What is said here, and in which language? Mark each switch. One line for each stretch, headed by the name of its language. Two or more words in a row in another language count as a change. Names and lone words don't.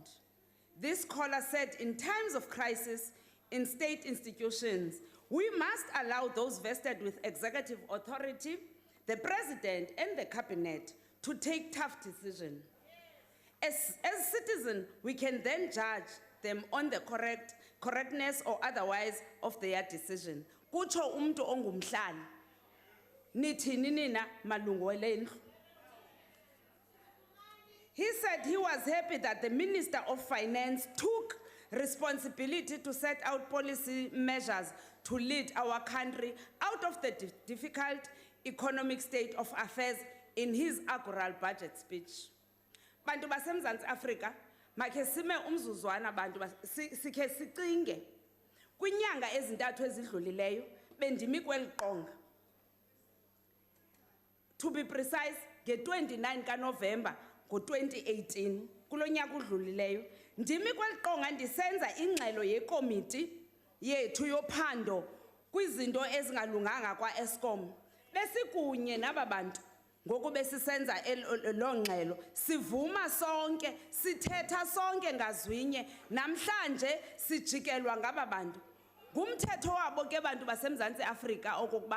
English: This caller said, in times of crisis in state institutions, we must allow those vested with executive authority, the president and the cabinet, to take tough decisions. As citizens, we can then judge them on the correctness or otherwise of their decision.
Xhosa: Kucho umntu ongumhlali. Nithini nina malungu elendlu.
English: He said he was happy that the Minister of Finance took responsibility to set out policy measures to lead our country out of the difficult economic state of affairs in his inaugural budget speech.
Xhosa: Bantu baseMzantsi Afrika, makhe sime umzuzwana bantu sikhe sicinge. Kwinyanga ezintathu ezidlulileyo bendimi kweliqonga.
English: To be precise,
Xhosa: nge-29 kaNovember ngo-2018, kulo nyaka udlulileyo, ndimi kweliqonga ndisenza ingxelo yekomiti yethu yophando kwizinto ezingalunganga kwa-Eskom. Besikunye naba bantu ngoku besisenza lo ngxelo sivuma sonke sithetha sonke ngazwinye namhlanje sijikelwa ngaba bantu ngumthetho wabo ke bantu baseMzantsi Afrika okokuba